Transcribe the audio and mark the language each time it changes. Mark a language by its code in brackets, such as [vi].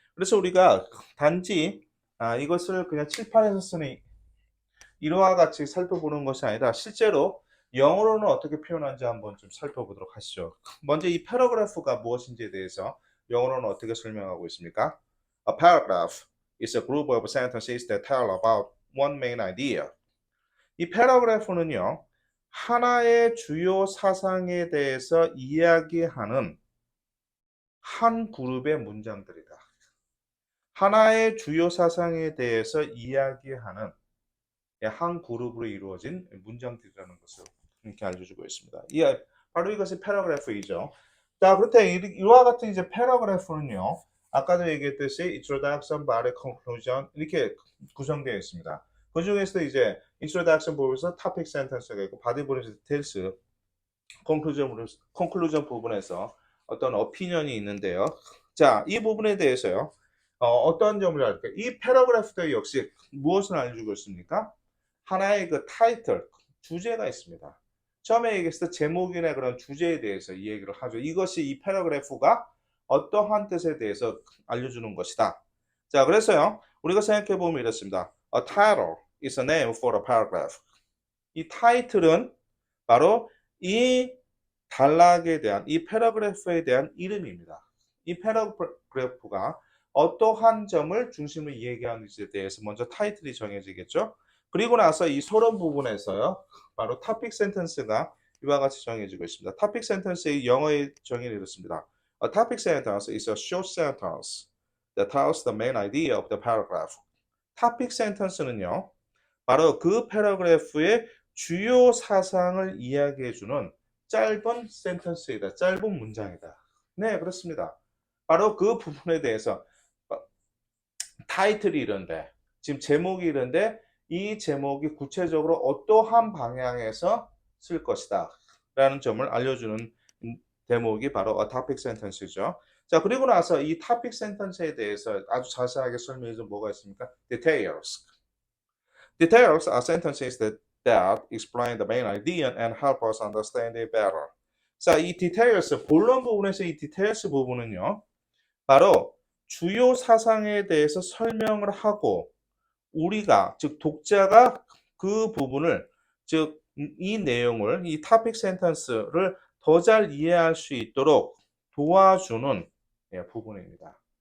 [ko] 그래서 우리가 단지 이것을 그냥 칠판에서 쓰는 이와 같이 살펴보는 것이 아니라 실제로 영어로는 어떻게 표현하는지 한번 좀 살펴보도록 하시죠. 먼저 이 패러그래프가 무엇인지에 대해서 영어로는 어떻게 설명하고 있습니까? [en] A paragraph is a group of sentences that tell about one main idea. [ko] 이 패러그래프는요, 하나의 주요 사상에 대해서 이야기하는 한 그룹의 문장들이다. 하나의 주요 사상에 대해서 이야기하는 한 그룹으로 이루어진 문장들이라는 것을 이렇게 알려주고 있습니다. 바로 이것이 패러그래프이죠. 자, 그렇다면 이와 같은 이제 패러그래프는요, 아까도 얘기했듯이 introduction, body, conclusion 이렇게 구성되어 있습니다. 그 중에서도 이제 introduction 부분에서 topic sentence가 있고 body 부분에서 details, conclusion 부분에서 어떤 opinion이 있는데요. 자, 이 부분에 대해서요. 어떤 점을 알까요? 이 패러그래프도 역시 무엇을 알려주고 있습니까? 하나의 그 타이틀, 주제가 있습니다. 처음에 얘기했을 때 제목이나 그런 주제에 대해서 이 얘기를 하죠. 이것이 이 패러그래프가 어떠한 뜻에 대해서 알려주는 것이다. 자, 그래서요. 우리가 생각해 보면 이렇습니다. [en] A title is a name for a paragraph. [ko] 이 타이틀은 바로 이 단락에 대한, 이 패러그래프에 대한 이름입니다. 이 패러그래프가 어떠한 점을 중심으로 얘기하는지에 대해서 먼저 타이틀이 정해지겠죠. 그리고 나서 이 서론 부분에서요. 바로 topic sentence가 이와 같이 정해지고 있습니다. topic sentence의 영어의 정의는 이렇습니다. [en] A topic sentence is a short sentence that tells the main idea of the paragraph. [ko] topic sentence는요. 바로 그 패러그래프의 주요 사상을 이야기해주는 짧은 센텐스이다. 짧은 문장이다. 네, 그렇습니다. 바로 그 부분에 대해서 타이틀이 이런데, 지금 제목이 이런데 이 제목이 구체적으로 어떠한 방향에서 쓸 것이다. 라는 점을 알려주는 대목이 바로 a topic sentence죠. 자, 그리고 나서 이 topic sentence에 대해서 아주 자세하게 설명해 준 뭐가 있습니까? [en] details. Details are sentences that explain the main idea and help us understand it better. [ko] 자, 이 details, 본론 부분에서 이 details 부분은요, 바로 주요 사상에 대해서 설명을 하고, 우리가, 즉, 독자가 그 부분을, 즉, 이 내용을, 이 topic sentence를 더 잘 이해할 수 있도록 도와주는 부분입니다.